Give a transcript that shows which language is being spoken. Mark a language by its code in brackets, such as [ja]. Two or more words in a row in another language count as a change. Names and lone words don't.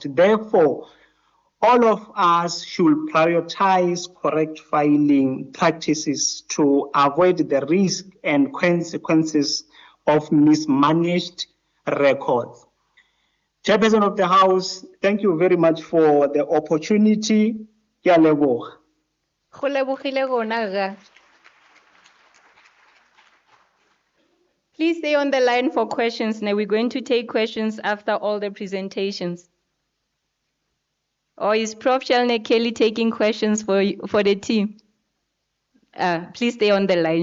[en] Therefore, all of us should prioritize correct filing practices to avoid the risk and consequences of mismanaged records. Chairperson of the House, thank you very much for the opportunity. [tn] Ke a leboga. Go lebogile rona rra. [en] Please stay on the line for questions. Now we're going to take questions after all the presentations. Or is Prof. Shelne Kelly taking questions for the team? Please stay on the line.